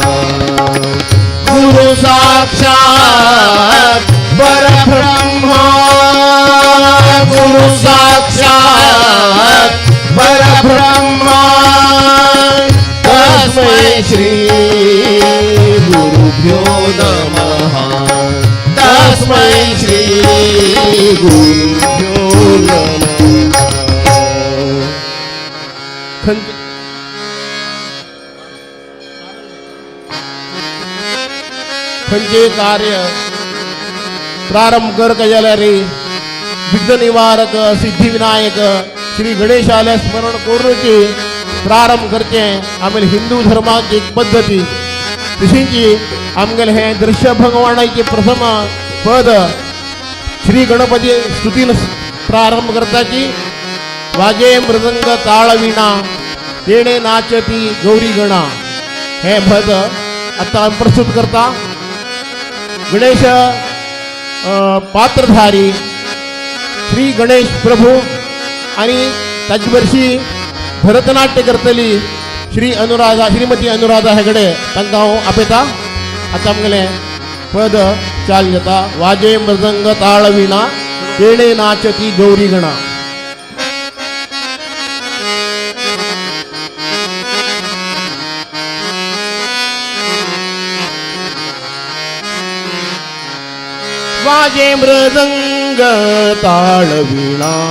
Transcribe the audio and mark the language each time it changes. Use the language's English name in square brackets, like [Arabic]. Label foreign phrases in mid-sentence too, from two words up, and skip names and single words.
[Sanskrit] गुरु साक्षात् परब्रह्मा गुरु साक्षात् परब्रह्मा तस्मै श्री गुरुभ्यो नमः तस्मै श्री गुरुभ्यो नमः [Konkani] खंयचे कार्य प्रारंभ कर कजले रे विघ्न निवारक सिद्धिविनायक श्री गणेशाला स्मरण करूची प्रारंभ करचे आम्ही हिंदू धर्माची एक पद्धती तशीची आमगेले हे दृश्य भगवानाचे प्रथम पद श्री गणपती स्तुतीन प्रारंभ करताची [Marathi] वाजे मृदंग ताळ वीणा तेणे नाचती गौरी [Konkani] गणा हे पद आता प्रस्तुत करता गणेश पात्रधारी श्री गणेश प्रभू आणि ताचे वर्षी भरतनाट्य करतली श्रीमती अनुराधा हेगडे तांकां हांव आपयता आतां आमगेलें पद चाल जाता [Marathi] वाजे मृदंग ताळ वीणा तेणे नाचती गौरी गणा वाजे मृदंग ताळ वीणा